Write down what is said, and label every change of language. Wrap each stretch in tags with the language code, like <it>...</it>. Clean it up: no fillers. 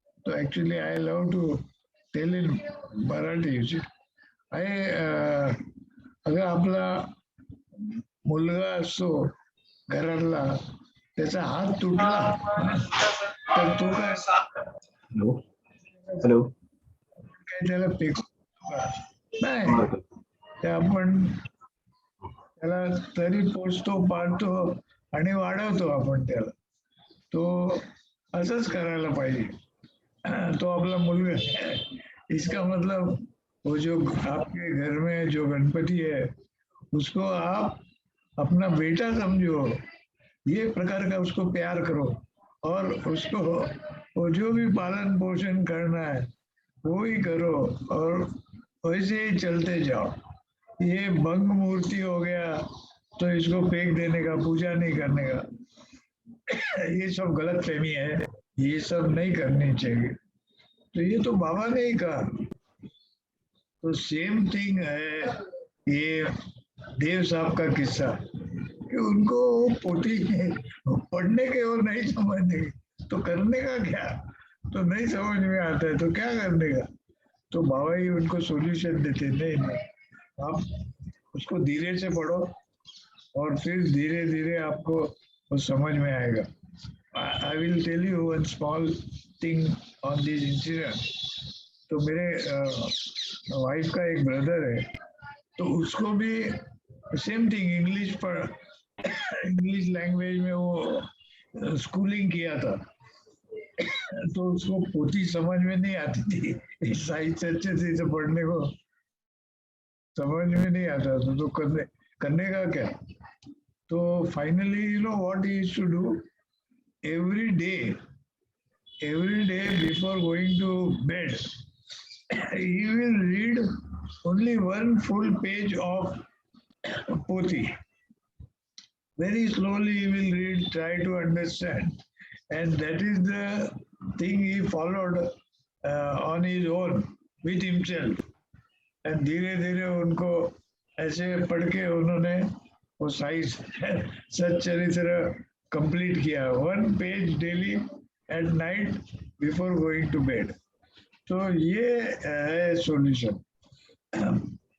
<en>So actually I love to tell in Marathi, you see.</en> <mr>अगर आपला मुलगा असतो घरातला, त्याचा हात तुटला तर तो काय</mr> <en>Hello. Hello.</en> <mr>काय त्याला फेकू नाही, ते आपण त्याला तरी पोचतो, पाळतो आणि वाढवतो आपण त्याला. तो असंच करायला पाहिजे.</mr> <hi>तो आपला मुलगा है, इसका मतलब वो जो आपके घर में जो गणपति है उसको आप अपना बेटा समझो, ये प्रकार का उसको प्यार करो, और उसको वो जो भी पालन पोषण करना है वो ही करो, और वैसे ही चलते जाओ। ये भंग मूर्ति हो गया तो इसको फेंक देने का, पूजा नहीं करने का, ये सब गलत फहमी है, ये सब नहीं करनी चाहिए। तो ये तो बाबा ने ही कहा। तो सेम थिंग है ये देव साहब का किस्सा, कि उनको पोथी पढ़ने के और नहीं समझने के, तो करने का क्या? तो नहीं समझ में आता है तो क्या करने का? तो बाबा ही उनको सॉल्यूशन देते, नहीं आप उसको धीरे से पढ़ो और फिर धीरे धीरे आपको वो समझ में आएगा।</hi> <en>I will tell you one small thing on this incident.</en> <hi>तो मेरे वाइफ का एक ब्रदर है, तो उसको भी सेम थिंग इंग्लिश पर इंग्लिश लैंग्वेज में वो स्कूलिंग किया था, तो उसको पोथी समझ में नहीं आती थी, साहित्य अच्छे से पढ़ने को समझ में नहीं आता था, तो करने का क्या?</hi> <en>तो finally you know what he used to do, every day before going to bed, he will read only one full page of Pothi. Very slowly he will read, try to understand, and that is the thing he followed on his own with himself.</en> <hi>And धीरे धीरे उनको ऐसे पढ़ के उन्होंने वो सच्चरित्र complete किया,</hi> <en>1 page daily at night before going to bed.</en> <hi>तो ये है सॉल्यूशन।</hi>